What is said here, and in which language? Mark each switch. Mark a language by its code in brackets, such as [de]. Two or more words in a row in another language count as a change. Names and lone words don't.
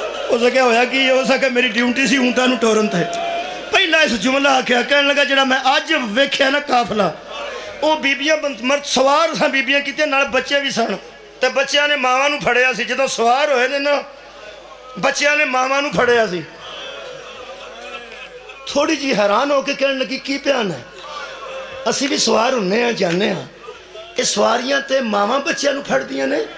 [pa] ہو سکے ہویا کہ ہو سکے میری ڈیوٹی سی اونٹاں نو ٹورن تے پہلا اس جملہ آکھیا کہنے لگا جڑا میں اج ویکھیا نا قافلہ او بیبیاں مرد سوار سن بیبیاں کیتے نال بچے بھی سن تے بچیاں نے ماواں نو پھڑیا سی جدوں سوار ہوئے نے نا بچیاں نے ماواں نو پھڑیا سی تھوڑی جی حیران ہو کے کہنے لگی کی پیان ہے اسی بھی سوار ہونے ہیں جانے ہیں یہ سواریاں تے ماواں بچیاں نو پھڑ دیاں نے